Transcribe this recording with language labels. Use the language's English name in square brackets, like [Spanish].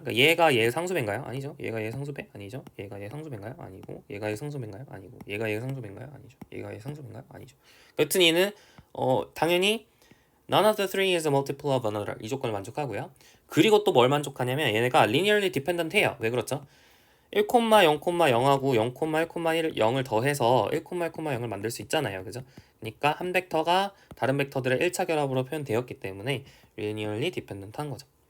[Korean] 그러니까 얘가 얘의 상수배인가요? 아니죠. 얘가 얘의 상수배? 아니죠. 얘가 얘의 상수배인가요? 아니고. 얘가 얘의 상수배인가요? 아니고. 얘가 얘의 상수배인가요? 아니죠. 얘가 얘의 상수배인가요? 아니죠. 여튼 얘는 당연히 [English] none of the three is a multiple of another [Korean] 이 조건을 만족하고요. 그리고 또 뭘 만족하냐면 얘네가 linearly dependent 해요. 왜 그렇죠? 1, 0,0하고 0,1,1 0을 더해서 1,1,0을 만들 수 있잖아요. 그죠? 그러니까 한 벡터가 다른 벡터들의 1차 결합으로 표현되었기 때문에 linearly dependent 한 거죠.